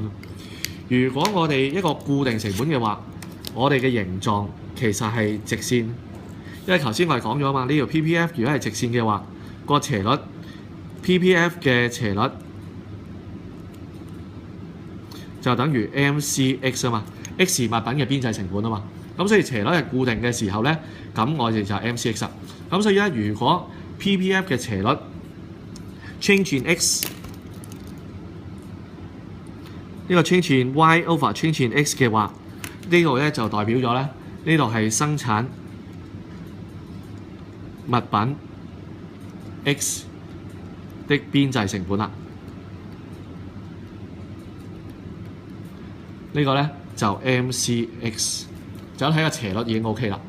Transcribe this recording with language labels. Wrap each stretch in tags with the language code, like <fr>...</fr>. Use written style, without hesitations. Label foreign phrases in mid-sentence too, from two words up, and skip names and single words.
<yue>如果我哋一個固定成本嘅話，我哋嘅形狀其實係直線，因為頭先我哋講咗啊嘛，呢條 PPF 如果係直線嘅話，個斜率 PPF 嘅斜率就等於 MCX 啊嘛 ，X 物品嘅邊際成本啊嘛，咁所以斜率係固定嘅時候咧，咁我哋就係 MCX 啦。咁所以咧，如果 PPF 嘅斜率</yue> <en>change in x</en> <yue>呢個</yue> <en>change in y over change in x</en> <yue>嘅話，呢度咧就代表咗咧，呢度係生產物品 x 的邊際成本啦。呢個咧就 MCX， 就睇個斜率已經 OK 啦。</yue>